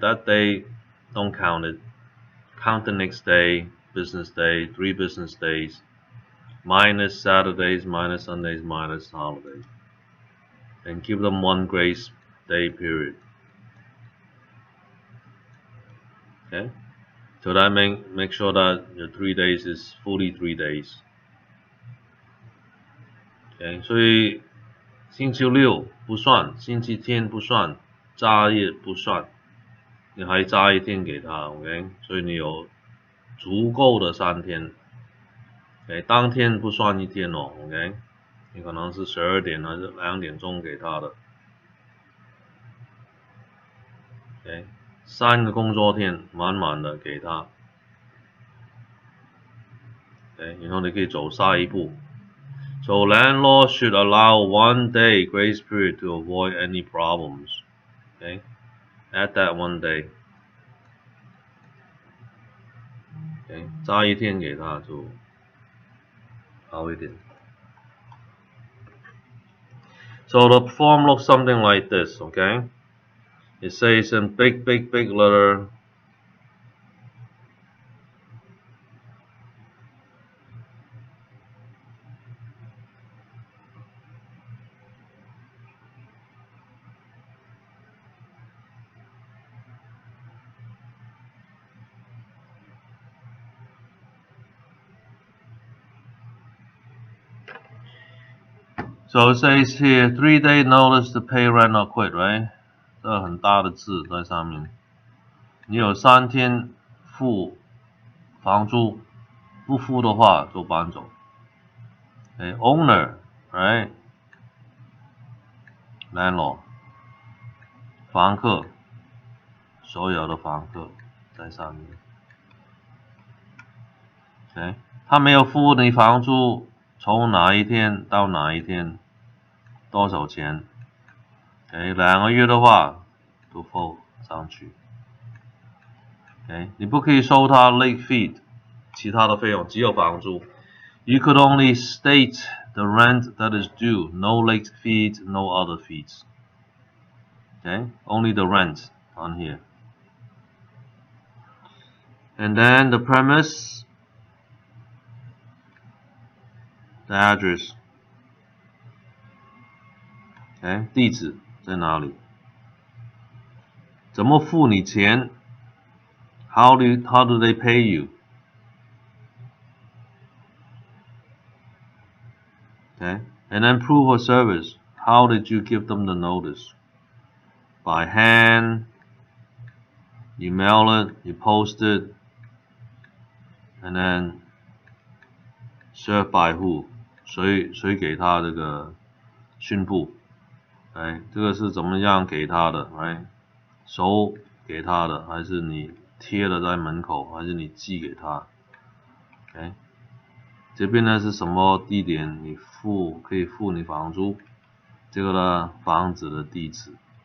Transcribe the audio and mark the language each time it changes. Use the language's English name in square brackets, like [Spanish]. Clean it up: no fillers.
[English] That day, don't count it. Count the next day, business day, 3 business days, minus Saturdays, minus Sundays, minus holidays. And give them 1 grace day period. Okay? So that make sure that your 3 days is fully 3 days. Okay? [Chinese] 所以星期六不算，星期天不算，假日不算，你还加1天给他 ，OK？所以你有足够的3天。OK， 当天不算1天哦 ，OK？你可能是12点还是2点钟给他的。 OK， 3个工作天满满的给他。 OK， 然后你可以走下一步。 [English] So landlord should allow 1 day grace period to avoid any problems. Okay, add that 1 day. [Chinese] Okay, 加1天给他就好一点。 [English] So the form looks something like this. Okay, it says in big letter, So it says here 3-day notice to pay rent or quit, right? [Chinese] 这个很大的字在上面。你有3天付房租，不付的话就搬走。 Okay, owner, right? Landlord. 房客，所有的房客在上面。 Okay, 他没有付你房租，从哪一天到哪一天，多少钱？ Okay, 2个月的话都付上去。 Okay, 你不可以收他 late fee， 其他的费用只有房租。 [English] You could only state the rent that is due, no late fees, no other fees. Okay, only the rent on here. And then the premise, the address. [Chinese] Okay, 地址在哪里？怎么付你钱？ [English] How do they pay you? Okay, and then proof of service. How did you give them the notice? By hand, you mail it, you post it, and then served by who? [Chinese] 谁给他这个宣布？哎，这个是怎么样给他的？哎，手给他的，还是你贴了在门口，还是你寄给他？哎，这边呢是什么地点？你可以付你房租，这个呢房子的地址。